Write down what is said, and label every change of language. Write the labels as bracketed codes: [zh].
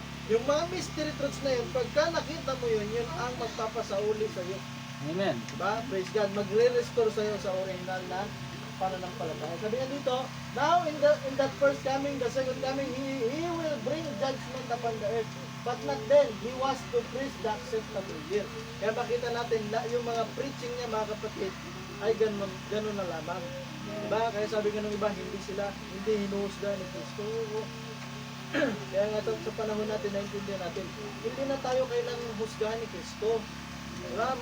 [tl] Yung mga mystery truths na yun, pagka nakita mo yun, yun ang magpapasauli sa iyo. Amen. Diba? Praise God. Magre-restore sa iyo sa original na pananampalataya. Sabi niya dito, [en] now in that first coming, the second coming, He will bring judgment upon the earth. But not then, He was to preach the acceptable year. [tl] Kaya makita natin, yung mga preaching niya mga kapatid, ay ganun na lamang. Diba? Kaya sabi nga ng iba, hindi hinuhusga ni Kristo. Kaya nga sa panahon natin, naintindihan natin, hindi na tayo kailangang husgahan ni Kristo. Diba?